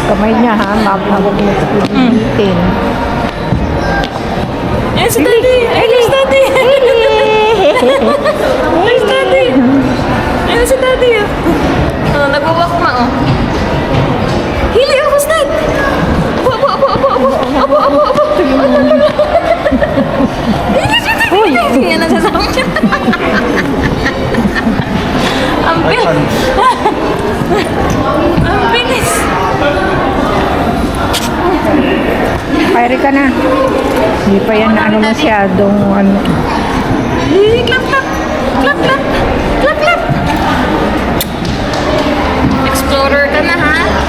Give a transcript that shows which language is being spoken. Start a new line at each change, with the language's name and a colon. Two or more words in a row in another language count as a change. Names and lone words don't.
Filipino: kamay niya ha. Mabawag mo sa pilitin. Ayan si Daddy! Ay,
English: there's Daddy! There's Daddy!
Filipino: Ayan si Daddy, oh. Oh, nagwawak ma, oh. Hili, ako, Dad! Apo, apo, apo, apo, apo, apo, apo, apo. Hili, siya, Daddy! Yan ang sasama niya. Ang bilis! Ang bilis! Pare ka na. Hindi pa yan ano masyadong ano. Hili,
English: clap, clap! Clap, clap! Clap, clap!
Filipino: Explorer ka na, ha?